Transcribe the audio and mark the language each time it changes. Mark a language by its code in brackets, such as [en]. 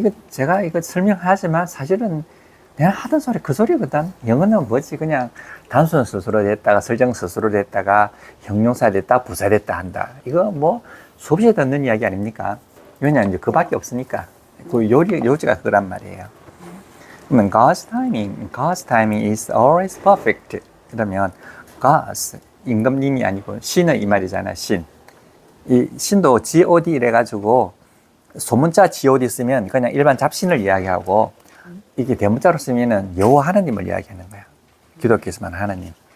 [ko] 제가 이거 설명하지만 사실은 내가 하던 소리 그 소리거든. 영어는 뭐지? 그냥 단순 서술로 됐다가 설정 서술로 됐다가 형용사 됐다 부사 됐다 한다. 이거 뭐 수없이 듣는 이야기 아닙니까? 왜냐하면 이제 그밖에 없으니까. 그 요지가 그란 말이에요. [en] 그러면 God's timing is always perfect. [ko] 그러면 God's 임금님이 아니고 신의 이 말이잖아. 신. 이 신도 God 이래가지고 소문자 God 쓰면 그냥 일반 잡신을 이야기하고 이게 대문자로 쓰면은 여호와 하나님을 이야기하는 거야. 기독교에서만 하나님.